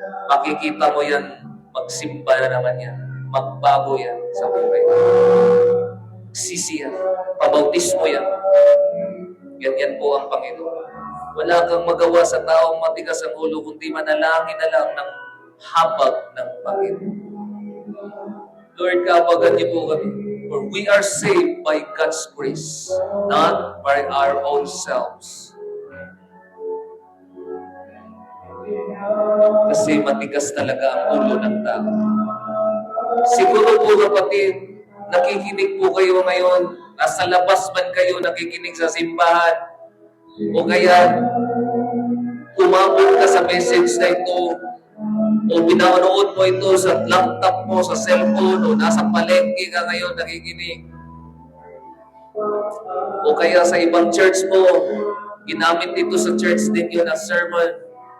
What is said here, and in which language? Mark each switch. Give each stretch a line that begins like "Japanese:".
Filipino: Makikita mo yan, magsimba na naman yan. Magbago yan sa buhay. Sisi yan. Pabautismo yan. Ganyan po ang Panginoon. Wala kang magawa sa taong matigas ang ulo, kundi manalangin na lang ng habag ng Panginoon. Lord, kabagan niyo po kami.
English: For we are saved by God's grace, not by our own selves.
Filipino: Kasi matigas talaga ang ulo ng tao. Siguro po, kapatid, nakikinig po kayo ngayon, nasa labas man kayo nakikinig sa simbahan, o kaya umabot ka sa message na ito, o pinanood mo ito sa laptop mo, sa cellphone, o nasa palengke ka ngayon nakikinig, o kaya sa ibang church mo, ginamit ito sa church ninyo na sermon.